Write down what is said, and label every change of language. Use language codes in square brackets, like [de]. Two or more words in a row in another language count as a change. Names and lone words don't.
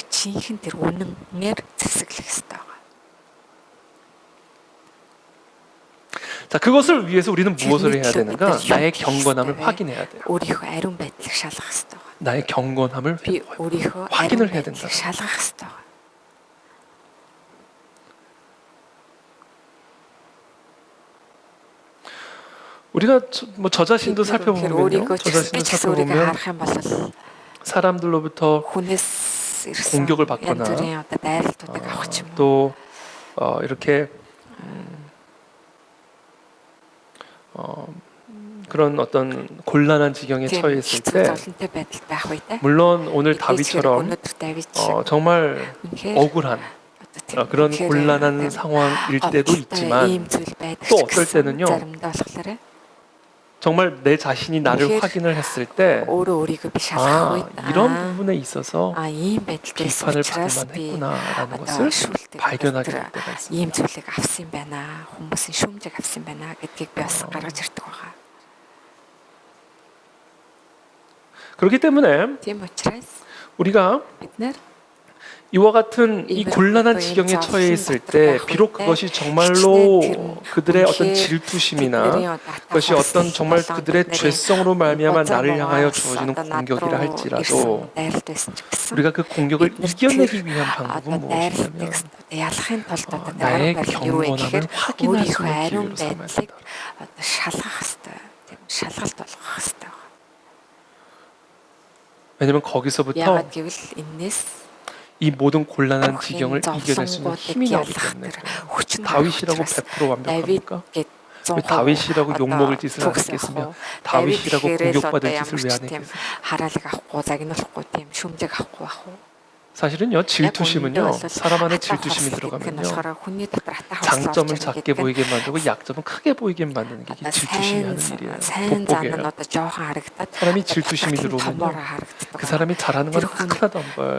[mn] 진хэн тэр үнэнээр зэвсэглэх ёстой. [ko] 자, 그것을 위해서 우리는 무엇을 해야 되는가? 나의 경건함을 확인해야 돼요. [mn] өөрийнхөө ариун байдлыг шалгах ёстой. [ko] 나의 경건함을 [mn] Би өөрийнхөө [ko] 확인을 [mn] ариун [ko] 해야 된다. [mn] байдлыг шалгах ёстой. [ko] 우리가 저 자신도 살펴보면요. 저 자신도 살펴보면 [mn] харах юм бол [ko] 사람들로부터 [mn] хүнээс ирсэн [ko] 공격을 받거나 [mn] янз бүрийн одоо дайралтуудыг авах ч юм уу. [ko] 또 이렇게 그런 어떤 곤란한 지경에 처해 있을 때 [mn] золонтой байдал байх үед [ko] 물론 오늘 다윗처럼 [mn] өнөөдөр Давид [ko] 정말 억울한 그런 곤란한 상황일 때도 있지만 또 어떨 때는요. [mn] заримдаа болохоор [ko] 정말 내 자신이 나를 확인을 했을 때 [mn] өөрөө өөрийгөө би шалгах үед [ko] 이런 부분에 있어서 [mn] ийм байдалтай [ko] 비판을 [mn] учраас [ko] 받을만 [mn] би [ko] 했구나라는 [mn] одоо [ko] 것을 [mn] шүүлтийг [ko] 발견하게 [mn] одоо [ko] 될 때가 있습니다. [mn] ийм зүйлийг авсан юм байна. Хүмүүсийн шүүмжийг авсан байна гэдгийг би бас гаргаж ирдэг байгаа. [ko] 그렇기 때문에 [mn] Тийм учраас [ko] 우리가 [mn] бид нар [ko] 이와 같은 이 곤란한 지경에 처해 있을 때 비록 그것이 정말로 그들의 어떤 질투심이나 그것이 어떤 정말 그들의 죄성으로 말미암아 나를 향하여 주어지는 공격이라 할지라도 우리가 그 공격을 이겨내기 위한 방법은 무엇이냐면 [mn] ялахын тулд одоо [ko] 나의 [mn] дараагаар юу вэ [ko] 경건함을 [mn] гэхээр [ko] 확인할 수 [mn] өөрийнхөө [ko] 있는 [mn] ариун [ko] 기회로 삼아야 [mn] байдлыг [ko] 된다. [mn] одоо шалгах хэрэгтэй. Тийм шалгалт болгох хэрэгтэй. [ko] 왜냐면 거기서부터 [mn] яагаад гэвэл энэс [ko] 이 모든 곤란한 지경을 이겨낼 수 있는 힘이 나오기 때문에 다윗이라고 100% 완벽합니까? 왜 다윗이라고 욕먹을 짓을 안 했겠으며 다윗이라고 공격받을 짓을 왜 안 했겠어요? [mn] хараалыг авахгүй загнуулахгүй тийм шүмжийг авахгүй байх уу? [ko] 사실은요, 질투심은요, 사람 안에 질투심이 들어가면요, 장점을 작게 보이게 만들고 약점은 크게 보이게 만드는 게 이게 질투심이 하는 일이에요. 돋보게요. 사람이 질투심이 들어오면요, 그 사람이 잘하는 건 하나도 안 보여요.